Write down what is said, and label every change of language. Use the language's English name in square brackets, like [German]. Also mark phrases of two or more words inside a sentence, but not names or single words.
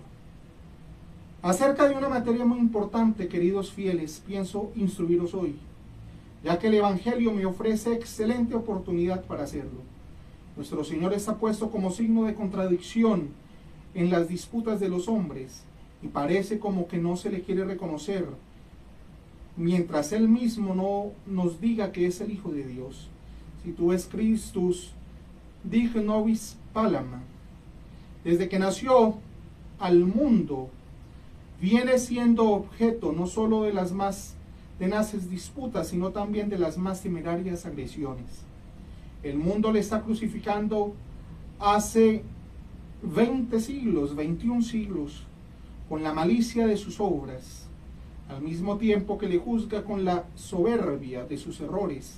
[Spanish] Acerca de una materia muy importante, queridos fieles, pienso instruiros hoy, ya que el Evangelio me ofrece excelente oportunidad para hacerlo. Nuestro Señor está puesto como signo de contradicción en las disputas de los hombres, y parece como que no se le quiere reconocer, mientras Él mismo no nos diga que es el Hijo de Dios. [Latin] Si tú es Christus, dig nobis palam. [Spanish] Desde que nació al mundo, viene siendo objeto no solo de las más tenaces disputas, sino también de las más temerarias agresiones. El mundo le está crucificando hace 20 siglos, 21 siglos, con la malicia de sus obras, al mismo tiempo que le juzga con la soberbia de sus errores.